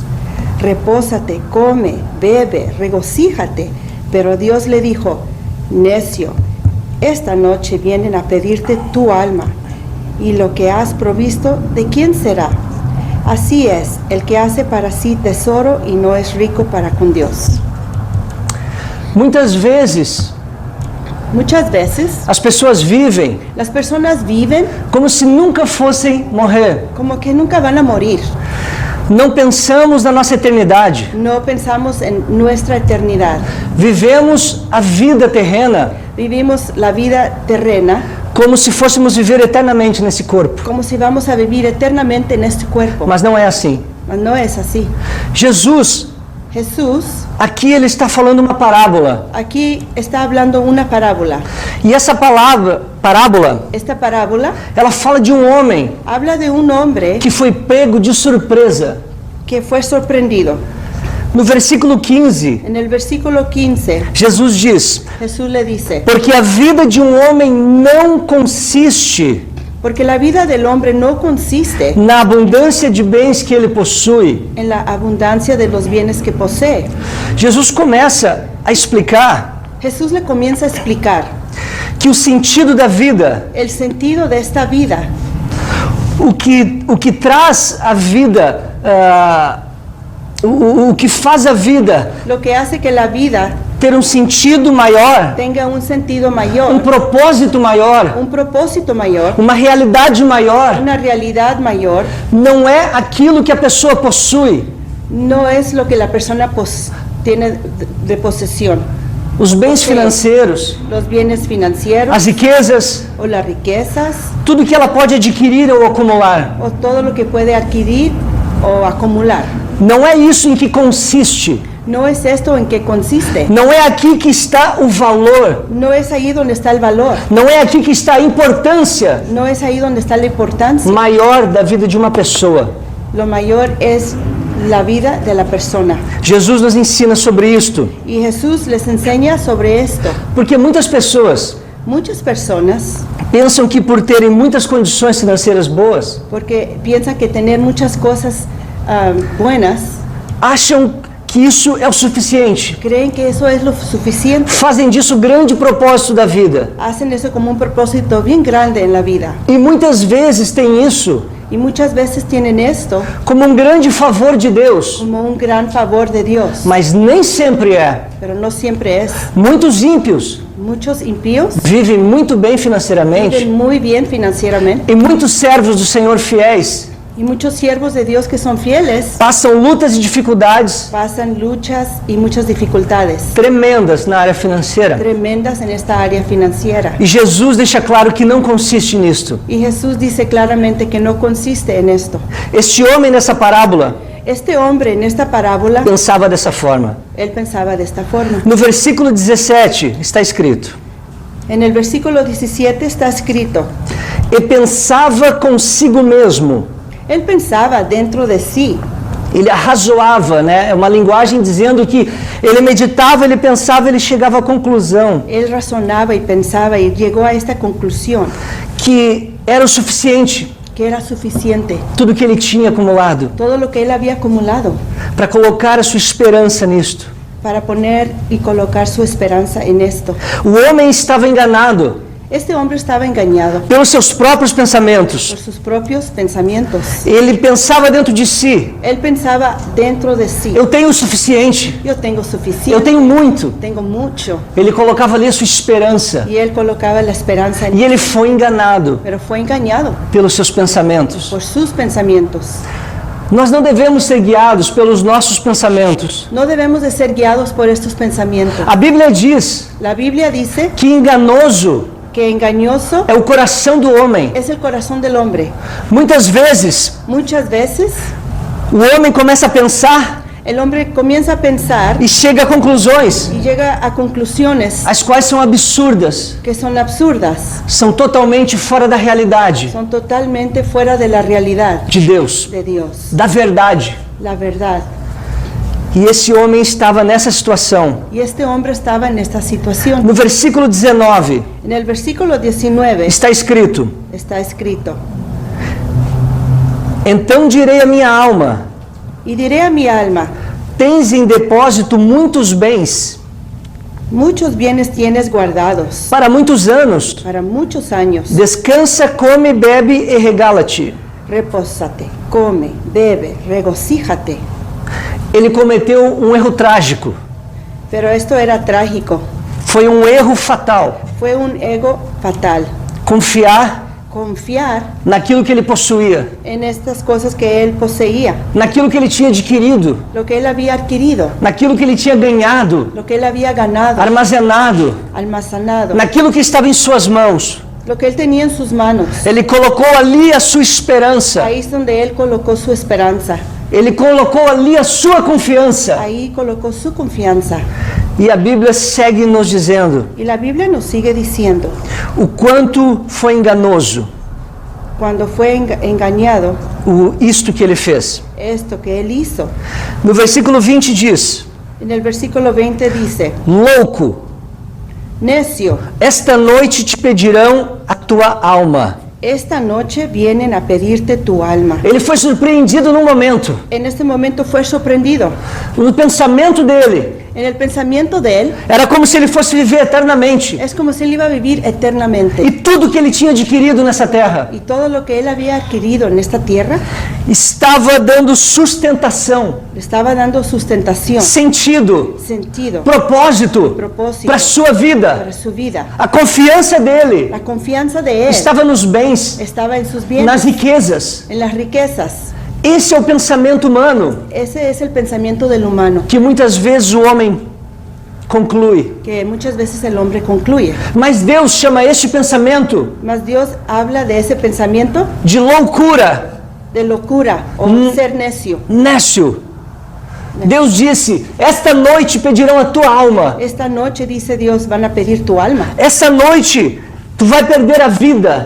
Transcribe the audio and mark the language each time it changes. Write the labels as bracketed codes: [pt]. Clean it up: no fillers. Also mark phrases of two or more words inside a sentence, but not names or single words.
[es] Repósate, come, bebe, regocíjate. Pero Dios le dijo: necio, esta noche vienen a pedirte tu alma, y lo que has provisto, ¿de quién será? Así es el que hace para sí tesoro y no es rico para con Dios. [pt] Muitas vezes [es] Muchas veces [pt] as pessoas vivem [es] las personas viven [pt] como se nunca fossem morrer. [es] como que nunca van a morir. [pt] Não pensamos na nossa eternidade. [es] No pensamos en nuestra eternidad. [pt] Vivemos a vida terrena [es] Vivimos la vida terrena [pt] como se fôssemos viver eternamente nesse corpo. [es] como si vamos a vivir eternamente en este cuerpo. [pt] Mas não é assim. [es] Mas no es así. [pt] Jesus, [es] Jesús [pt] aqui ele está falando uma parábola. [es] aquí está hablando una parábola. [pt] E essa parábola, [es] Esta parábola [pt] ela fala de um homem [es] habla de un hombre [pt] que foi pego de surpresa. [es] que fue sorprendido. [pt] No versículo 15, [es] En el versículo 15, [pt] Jesus diz: [es] Jesús le dice: [pt] porque a vida de um homem não consiste [es] porque la vida del hombre no consiste [pt] na abundância de bens que ele possui. [es] en la abundancia de los bienes que posee. [pt] Jesus começa a explicar [es] Jesús le comienza a explicar [pt] que o sentido da vida, [es] el sentido de esta vida, [pt] o que traz a vida, o que faz a vida [es] lo que hace que la vida [pt] ter um sentido maior, [es] tenga un sentido [pt] um [es] mayor, [pt] propósito maior, [es] un propósito mayor, [pt] uma realidade maior, [es] una realidad mayor, [pt] não é aquilo que a pessoa possui, [es] no es lo que la persona tiene de posesión. [pt] os bens Ok. financeiros, [es] Los bienes financieros [pt] as riquezas, [es] o las riquezas, [pt] tudo que ela pode adquirir ou acumular. [es] o todo lo que puede adquirir o acumular. [pt] Não é isso em que consiste. [es] No es esto en que consiste. [pt] Não é aqui que está o valor. [es] No es ahí donde está el valor. [pt] Não é aqui que está a importância [es] No es ahí donde está la importancia. [pt] maior da vida de uma pessoa. [es] Lo mayor es la vida de la persona. [pt] Jesus nos ensina sobre isto, [es] Y Jesús les enseña sobre esto. [pt] porque muitas pessoas [es] Muchas personas, [pt] pensam que por terem muitas condições financeiras boas, [es] porque piensan que tener muchas cosas buenas, [pt] acham que isso é o suficiente. [es] creen que eso es lo suficiente. [pt] Fazem disso o grande propósito da vida. [es] Hacen eso como un propósito bien grande en la vida. [pt] E muitas vezes tem isso [es] Y muchas veces tienen esto [pt] como um grande favor de Deus, [es] como un gran favor de Dios. [pt] mas nem sempre é. [es] Pero no siempre es. [pt] Muitos ímpios [es] Muchos impíos [pt] vivem muito bem financeiramente [es] viven muy bien financieramente. [pt] e muitos servos do Senhor fiéis [es] Y muchos siervos de Dios que son fieles [pt] passam lutas e dificuldades [es] pasan luchas y muchas dificultades [pt] tremendas na área financeira. [es] tremendas en esta área financiera. [pt] E Jesus deixa claro que não consiste nisto. [es] Y Jesús dice claramente que no consiste en esto. [pt] Este homem nessa parábola [es] Este hombre en esta parábola, [pt] pensava dessa forma. [es] él pensaba de esta forma. [pt] No versículo 17 está escrito: [es] En el versículo 17 está escrito, [pt] e pensava consigo mesmo. [es] él pensaba dentro de sí. [pt] Ele arrazoava, né? É uma linguagem dizendo que ele meditava, ele pensava, ele chegava à conclusão [es] Él razonaba y pensaba y llegó a esta conclusión, [pt] que era o suficiente [es] que era suficiente [pt] tudo que ele tinha acumulado [es] todo lo que él había acumulado [pt] para colocar a sua esperança nisto. [es] para poner y colocar su esperanza en esto. [pt] O homem estava enganado [es] Este hombre estaba engañado [pt] pelos seus próprios pensamentos. [es] por sus propios pensamientos. [pt] Ele pensava dentro de si: [es] Él pensaba dentro de sí, [pt] eu tenho o suficiente, [es] yo tengo [pt] eu [es] suficiente, [pt] tenho muito. [es] tengo mucho. [pt] Ele colocava ali a sua esperança [es] Y él colocaba la esperanza en [pt] e ele foi enganado [es] pero fue engañado [pt] pelos seus pensamentos. [es] por sus pensamientos. [pt] Nós não devemos ser guiados pelos nossos pensamentos. [es] No debemos de ser guiados por estos pensamientos. [pt] A Bíblia diz [es] La Biblia dice [pt] que enganoso [es] que engañoso [pt] é o coração do homem. [es] es el corazón del hombre. [pt] Muitas vezes, [es] Muchas veces [pt] o homem começa a pensar [es] el hombre comienza a pensar [pt] e chega a conclusões, [es] y llega a conclusiones [pt] as quais são absurdas, [es] que son absurdas, [pt] são totalmente fora da realidade [es] son totalmente fuera de la realidad [pt] de Deus, [es] de Dios, [pt] da verdade. [es] la verdad. [pt] E esse homem estava nessa situação. [es] Y este hombre estaba en esta situación. [pt] No versículo 19 [es] En el versículo 19 [pt] está escrito: [es] está escrito, [pt] então direi à minha alma: [es] y diré a mi alma, [pt] tens em depósito muitos bens [es] muchos bienes tienes guardados [pt] para muitos anos. [es] para muchos años. [pt] Descansa, come, bebe e regala-te. [es] Repósate, come, bebe, regocíjate. [pt] Ele cometeu um erro trágico. [es] Pero esto era trágico. [pt] Foi um erro fatal. [es] Fue un ego fatal. [pt] Confiar [es] Confiar [pt] naquilo que ele possuía, [es] en estas cosas que él poseía, [pt] naquilo que ele tinha adquirido, [es] lo que él había adquirido, [pt] naquilo que ele tinha ganhado, [es] lo que él había ganado, [pt] armazenado, [es] almacenado, [pt] naquilo que estava em suas mãos. [es] lo que él tenía en sus manos. [pt] Ele colocou ali a sua esperança. [es] Ahí es donde él colocó su esperanza. [pt] Ele colocou ali a sua confiança. [es] Ahí colocó su confianza. [pt] E a Bíblia segue nos dizendo [es] Y la Biblia nos sigue diciendo, [pt] o quanto foi enganoso [es] cuando fue engañado, [pt] isto que ele fez. [es] esto que él hizo. [pt] No versículo 20 diz: [es] En el versículo 20 dice, [pt] louco, [es] necio, [pt] esta noite te pedirão a tua alma. [es] esta noche vienen a pedirte tu alma. [pt] Ele foi surpreendido num momento. [es] En este momento fue sorprendido. [pt] No pensamento dele, [es] En el pensamiento de él, [pt] era como se ele fosse viver eternamente. [es] es como si él iba a vivir eternamente. [pt] E tudo que ele tinha adquirido nessa terra [es] Y todo lo que él había adquirido en esta tierra [pt] estava dando sustentação, [es] le estaba dando sustentación, [pt] sentido, [es] sentido, [pt] propósito [es] propósito [pt] para a sua vida. [es] para su vida. [pt] A confiança dele [es] La confianza de él [pt] estava nos bens, [es] estaba en sus bienes, [pt] nas riquezas. [es] en las riquezas. [pt] Esse é o pensamento humano [es] Ese es el pensamiento del humano, [pt] que muitas vezes o homem conclui. [es] que muchas veces el hombre concluye. [pt] Mas Deus chama este pensamento [es] Mas Dios habla de ese pensamiento [pt] de loucura, [es] de locura o ser necio. [pt] nécio. Deus disse: esta noite pedirão a tua alma. [es] Esta noche, dice Dios, van a pedir tu alma. [pt] Essa noite tu vai perder a vida.